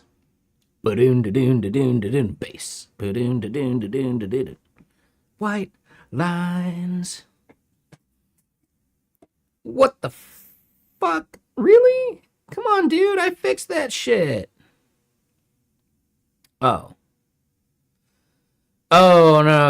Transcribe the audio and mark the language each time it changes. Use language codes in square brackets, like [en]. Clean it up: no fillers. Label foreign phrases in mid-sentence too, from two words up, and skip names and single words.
[en] Ba-doon da doon da doon da doon bass. Ba-doon da doon da doon da doon. White lines. What the fuck? Really? Come on, dude. I fixed that shit. Oh. Oh, no.